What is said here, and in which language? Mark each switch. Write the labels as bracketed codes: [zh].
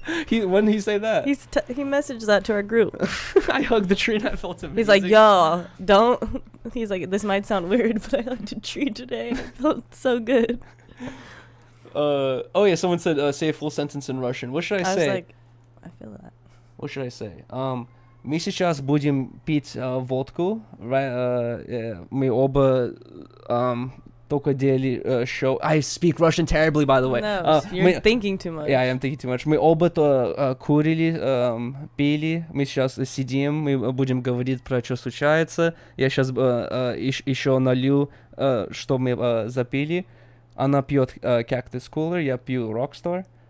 [en] When did he say that? He messaged that to our group. I hugged the tree and I felt amazing. He's like, yo, don't. He's like, this might sound weird, but I hugged a tree today. I felt so good. Oh yeah, someone said say a full sentence in Russian. What should I say? I was like, I feel that. What should I say? [ru] Мы сейчас будем пить водку. Мы оба только делали show. [en] I speak Russian terribly, by the way. No, you're thinking too much. Yeah, I am thinking too much. [ru] Мы оба то курили, пили. Мы сейчас сидим, мы будем говорить про что случается. Я сейчас еще налью, что мы запили. Она пьет Cactus Cooler, я пью Rockstar.